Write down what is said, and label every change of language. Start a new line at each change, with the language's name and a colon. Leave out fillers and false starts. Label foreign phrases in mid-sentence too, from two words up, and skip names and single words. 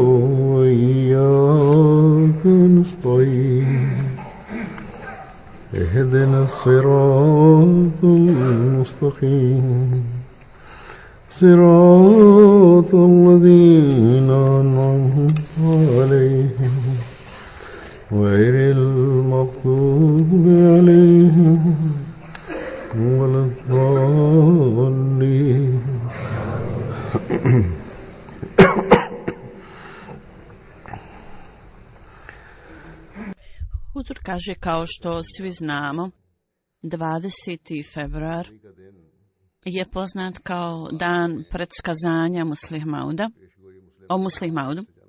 Arabic: وإياك نستعين اهدنا الصراط المستقيم صراط الذين أنعمت عليهم غير المغضوب عليهم ولا الضالين.
Bosnian: Huzur kaže, kao što svi znamo, 20. februar je poznat kao dan predskazanja o Muslih Maudu.